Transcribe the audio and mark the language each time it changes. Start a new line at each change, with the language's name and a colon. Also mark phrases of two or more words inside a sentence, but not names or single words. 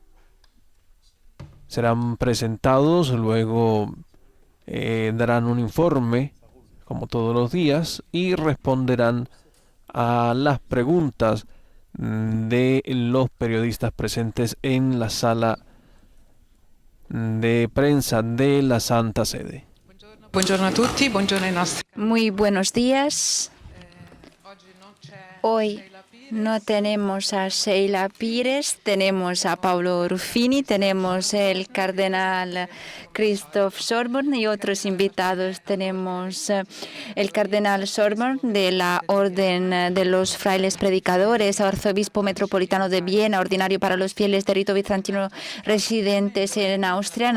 Spanish: Serán presentados, luego darán un informe, como todos los días, y responderán a las preguntas de los periodistas presentes en la sala de prensa de la Santa Sede.
Italian: Buongiorno a tutti, buongiorno ai nostri.
Spanish: Muy buenos días. Hoy no tenemos a Sheila Pires, tenemos a Paolo Ruffini, tenemos el cardenal Christoph Schorbold y otros invitados. Tenemos el cardenal Schorbold de la Orden de los Frailes Predicadores, arzobispo metropolitano de Viena, ordinario para los fieles de rito bizantino residentes en Austria.